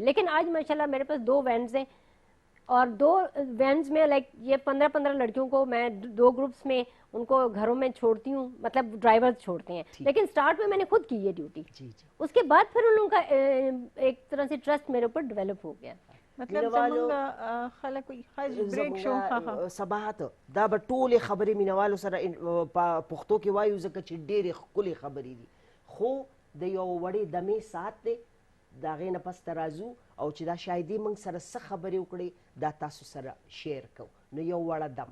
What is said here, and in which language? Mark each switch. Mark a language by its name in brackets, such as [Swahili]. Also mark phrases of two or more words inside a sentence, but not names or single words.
[Urdu] لیکن آج ماشاءاللہ میرے پاس 2 وینز ہیں اور 2 وینز میں لائک یہ 15-15 لڑکیوں کو میں 2 گروپس میں ان کو گھروں میں چھوڑتی ہوں، مطلب ڈرائیورز چھوڑتے ہیں. لیکن سٹارٹ میں میں نے خود کی یہ ڈیوٹی, جی. اس کے بعد پھر ان لوگوں کا ایک طرح سے ٹرسٹ میرے اوپر ڈیولپ ہو گیا. [Pashto] मतलब زمونږ خلک وي خج بریک شو ها ها صباحت دا به ټولې خبرې مینوالو سره په پښتو کې وایو ځکه چې ډېرې ښکلې خبرې دي، خو د یو وړې دمې ساعت دی، د هغې نه پس ته راځو او چې دا شاهدي موږ سره څه خبرې وکړې دا تاسو سره شیر کوو.